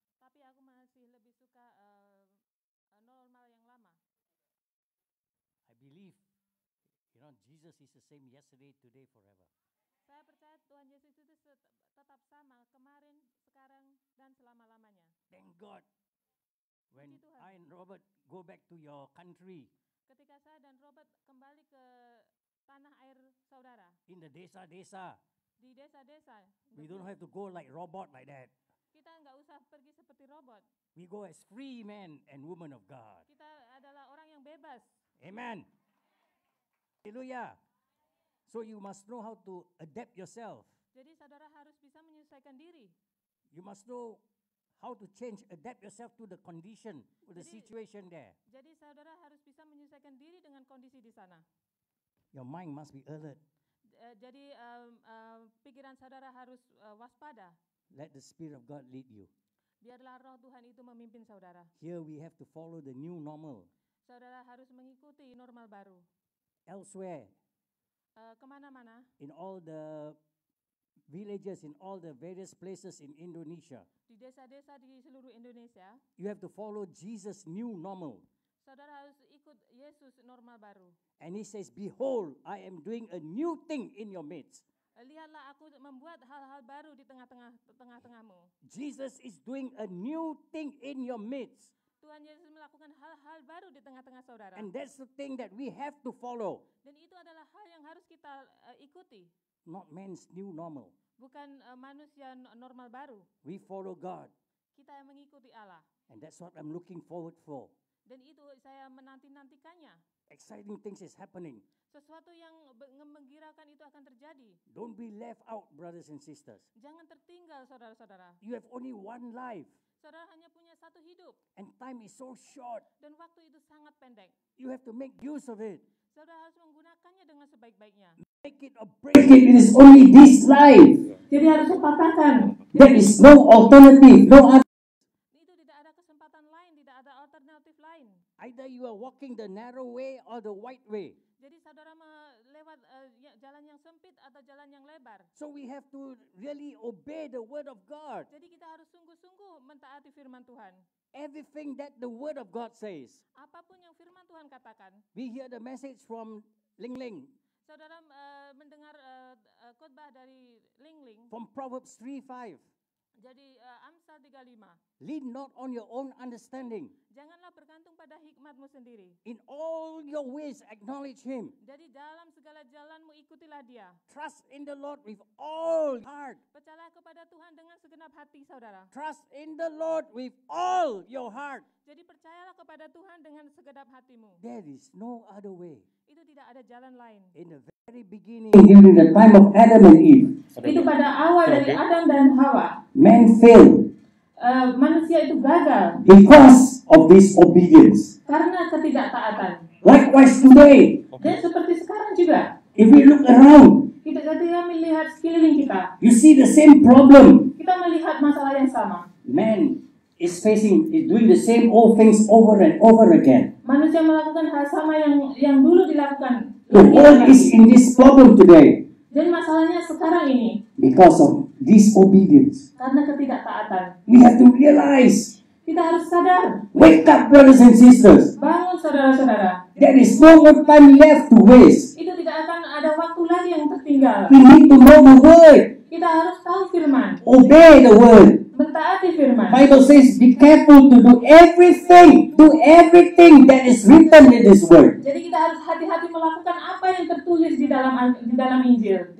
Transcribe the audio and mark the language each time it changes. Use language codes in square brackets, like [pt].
[id] Tapi aku masih lebih suka normal yang lama. [en] I believe, Jesus is the same yesterday, today, forever. [id] Saya percaya Tuhan Yesus itu tetap sama kemarin, sekarang, dan selama-lamanya. [en] Thank God. When [id] Puji Tuhan. [en] I and Robert go back to your country, [id] Ketika saya dan Robert kembali ke tanah air saudara, [en] in the [id] desa-desa, di desa-desa, [en] we don't have to go like robot like that. [id] kita nggak usah pergi seperti robot. [en] We go as free men and women of God. [id] Kita adalah orang yang bebas. [en] Amen. Hallelujah. So you must know how to adapt yourself. [id] Jadi saudara harus bisa menyesuaikan diri. [en] You must know how to change, adapt yourself to the condition, to the [id] Jadi- [en] situation there. [id] Jadi saudara harus bisa menyesuaikan diri dengan kondisi di sana. [en] Your mind must be alert. [id] Jadi pikiran saudara harus waspada. [en] Let the Spirit of God lead you. [id] Biarlah roh Tuhan itu memimpin saudara. [en] Here we have to follow the new normal. [id] Saudara harus mengikuti normal baru. [en] Elsewhere, [id] Kemana-mana, [en] in all the villages, in all the various places in Indonesia, [id] di desa-desa di seluruh Indonesia, [en] you have to follow Jesus' new normal. [id] saudara harus ikut Yesus normal baru. [en] And he says, behold, I am doing a new thing in your midst. [id] Lihatlah aku membuat hal-hal baru di tengah-tengahmu. [en] Jesus is doing a new thing in your midst. [id] Tuhan Yesus melakukan hal-hal baru di tengah-tengah saudara. [en] And that's the thing that we have to follow. [id] Dan itu adalah hal yang harus kita ikuti. [en] Not man's new normal. [id] Bukan manusia normal baru. [en] We follow God. [id] Kita yang mengikuti Allah. [en] And that's what I'm looking forward for. [id] Dan itu saya menanti-nantikannya. [en] Exciting things is happening. [id] Sesuatu yang menggembirakan itu akan terjadi. [en] Don't be left out, brothers and sisters. [id] Jangan tertinggal saudara-saudara. [en] You have only one life. [id] Saudara hanya punya satu hidup. [en] And time is so short. [id] Dan waktu itu sangat pendek. [en] You have to make use of it. [id] Saudara harus menggunakannya dengan sebaik-baiknya. [en] Make it or break it. It is only this life. [id] Jadi harus sepatahkan. [en] There is no alternative, no other. [id] Itu tidak ada kesempatan lain, tidak ada alternatif lain. [en] Either you are walking the narrow way or the wide way. [id] Jadi saudara lewat jalan yang sempit atau jalan yang lebar. [en] So we have to really obey the word of God. [id] Jadi kita harus sungguh-sungguh mentaati firman Tuhan. [en] Everything that the word of God says. [id] Apapun yang firman Tuhan katakan. [en] We hear the message from Ling Ling. [id] Saudara mendengar khotbah dari Ling Ling. [en] From Proverbs 3:5. [id] Jadi Amsal 35. [en] Lean not on your own understanding. [id] Janganlah bergantung pada hikmatmu sendiri. [en] In all your ways acknowledge him. [id] Jadi dalam segala jalanmu ikutilah dia. [en] Trust in the Lord with all heart. [id] Percayalah kepada Tuhan dengan segenap hati saudara. [en] Trust in the Lord with all your heart. [id] Jadi percayalah kepada Tuhan dengan segenap hatimu. [en] There is no other way. [id] Itu tidak ada jalan lain. [en] In the very beginning, during the time of Adam and Eve, [id] Itu pada awal dari Adam dan Hawa. [en] man failed [id] Manusia itu gagal [en] because of disobedience. [id] karena ketidaktaatan. [en] Likewise today, [id] Dan seperti sekarang juga, [en] if we look around, [id] kita ketika melihat sekeliling kita, [en] you see the same problem. [id] kita melihat masalah yang sama. [en] Man is doing the same old things over and over again. [id] Manusia melakukan hal sama yang dulu dilakukan. [en] The world is in this problem today [id] Dan masalahnya sekarang ini [en] because of disobedience. [id] karena ketidaktaatan. [en] We have to realize, [id] Kita harus sadar, [en] wake up, brothers and sisters. [id] bangun saudara-saudara. [en] There is no more time left to waste. [id] Itu tidak akan ada waktu lagi yang tertinggal. [en] We need to know the word, [id] Kita harus tahu firman, [en] obey the word. [id] mentaati firman. [en] Bible says, be careful to do everything that is written in this word. [id] Jadi kita harus hati-hati melakukan apa yang tertulis di dalam Injil.